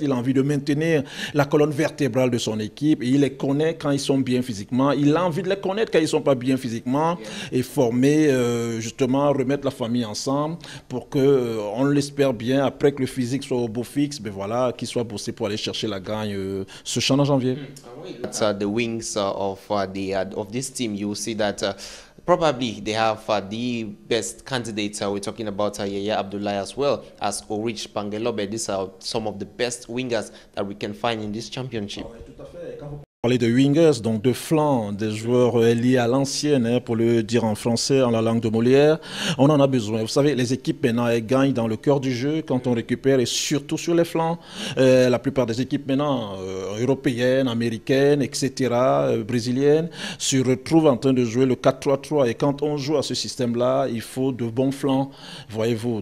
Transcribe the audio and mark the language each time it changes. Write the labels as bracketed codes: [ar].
[fr] Il a envie de maintenir la colonne vertébrale de son équipe. Et il les connaît quand ils sont bien physiquement. Il a envie de les connaître quand ils ne sont pas bien physiquement. Et former, justement, remettre la famille ensemble pour que, on l'espère bien, après que le physique soit au beau fixe, ben voilà, qu'il soit bossé pour aller chercher la gagne ce champ en janvier. [en] That's the wings of this team. You will see that probably they have the best candidates. We're talking about Yaya Abdullahi as well as Orich Pangelobe. These are some of the best wingers that we can find in this championship. [fr] Parler de wingers, donc de flancs, des joueurs liés à l'ancienne, pour le dire en français, en la langue de Molière, on en a besoin. Vous savez, les équipes maintenant, elles gagnent dans le cœur du jeu quand on récupère, et surtout sur les flancs. La plupart des équipes maintenant, européennes, américaines, etc., brésiliennes, se retrouvent en train de jouer le 4-3-3. Et quand on joue à ce système-là, il faut de bons flancs, voyez-vous.